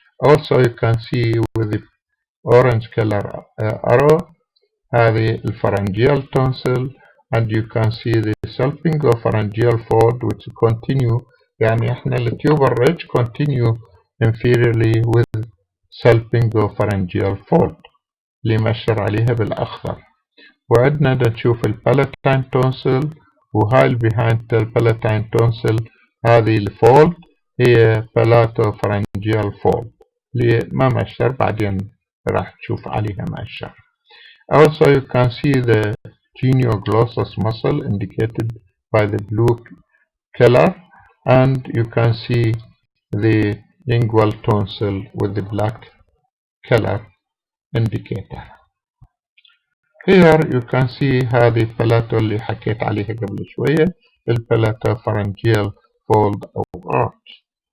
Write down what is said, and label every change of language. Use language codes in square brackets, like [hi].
[en] Also you can see with the orange color arrow هذه الpharyngeal tonsil and you can see the salpingopharyngeal fold which continue [ar] احنا التubal ridge [en] continue inferiorly with salpingopharyngeal fold [ar] اللي مشر عليها بالأخضر. وعندنا نشوف البالاتين tonsil وهاي [en] behind [ar] البالاتين tonsil هذه الفولد هي palatopharyngeal fold اللي ما مشر بعدين راح تشوف عليها مؤشر. [en] Also you can see the genioglossus muscle indicated by the blue color and you can see the lingual tonsil with the black color indicator. Here you can see [ar] هذه البلاتو اللي حكيت عليها قبل شوية البالاتopharyngeal fold أو arch.